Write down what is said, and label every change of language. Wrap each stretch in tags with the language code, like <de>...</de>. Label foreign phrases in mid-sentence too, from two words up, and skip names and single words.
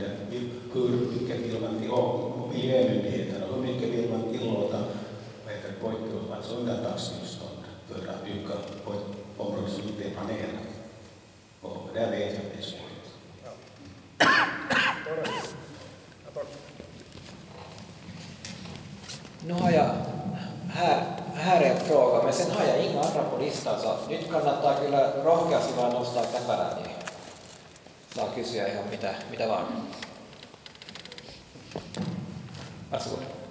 <sv>Hur mycket vill man till miljömyndigheterna, hur mycket vill man tillåta alltså undantagstillstånd för att bygga på ett område som inte är planerat. Och där vet jag att det är svårt. Nu har jag här är en fråga, men sen har jag inga andra på listan, så</sv> <fi>nyt kannattaa kyllä rohkeasti vaan nostaa käpälää, niin saa kysyä ihan mitä vaan.</fi> <sv>Varsågod.</sv>